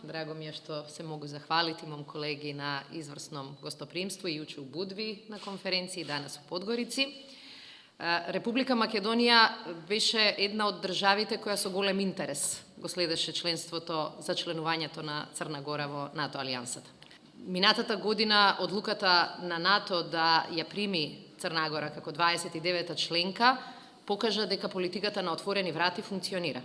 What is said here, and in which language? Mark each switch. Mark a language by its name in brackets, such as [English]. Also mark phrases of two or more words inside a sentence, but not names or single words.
[Serbian] Drago mi je što se mogu zahvaliti mom kolegi na izvrsnom gostoprimstvu i juče u Budvi na konferenciji, danas u Podgorici. [Macedonian] Republika Македонија беше една од државите која со голем интерес го следеше членството за членувањето на Црна Гора во НАТО алијансата. Минатата година одлуката на НАТО да ја прими Црна Гора како 29-та членка покажа дека политиката на отворени врати функционира.